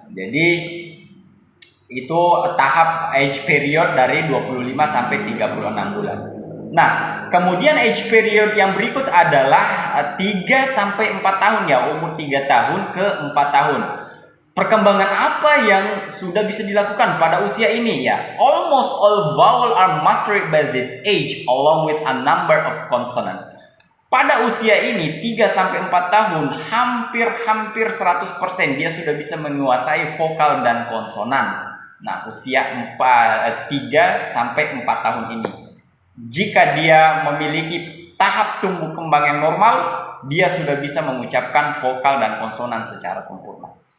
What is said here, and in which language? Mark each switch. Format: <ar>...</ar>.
<id>Jadi itu tahap age period dari 25 sampai 36 bulan. Nah, kemudian age period yang berikut adalah 3 sampai 4 tahun ya, umur 3 tahun ke 4 tahun. Perkembangan apa yang sudah bisa dilakukan pada usia ini ya?</id> <en>Almost all vowel are mastered by this age along with a number of consonant.</en> <id>Pada usia ini 3 sampai 4 tahun hampir 100% dia sudah bisa menguasai vokal dan konsonan. Nah, usia 3 sampai 4 tahun ini. Jika dia memiliki tahap tumbuh kembang yang normal, dia sudah bisa mengucapkan vokal dan konsonan secara sempurna.</id>